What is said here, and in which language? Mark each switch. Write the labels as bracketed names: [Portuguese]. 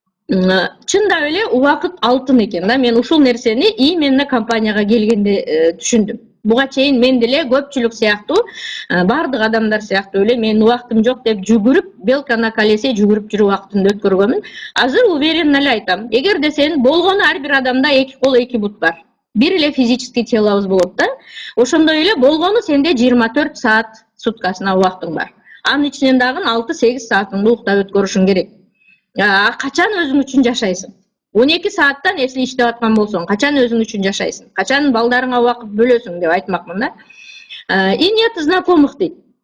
[Kyrgyz] Чындап эле убакыт алтын экен да. Мен ушул нерсени именно компанияга келгенде түшүндүм. Буга чейин мен деле көпчүлүк сыяктуу, бардык адамдар сыяктуу эле мен убактым жок деп жүгүрүп, [Russian] белка на колесе [Kyrgyz] жүгүрүп жүрүп убактымды өткөргөнмүн. Азыр уверенно эле айтам. Эгерде сен болгону ар бир адамда 2 кол 2 бут бар. Бир эле физический телобуз болот да. Ошондой эле болгону сенде 24 саат суткасына убактың бар. Анын ичинен дагы 6-8 саатыңды уктап өткөрүшүң керек. Качан өзүң үчүн жашайсың? 12 сааттан эсли иштеп аткан болсоң, качан өзүң үчүн жашайсың? Качан балдарыңа убакыт бөлөсүң деп айтмакмын да. [Russian] И нет знакомых [Kyrgyz] дейт.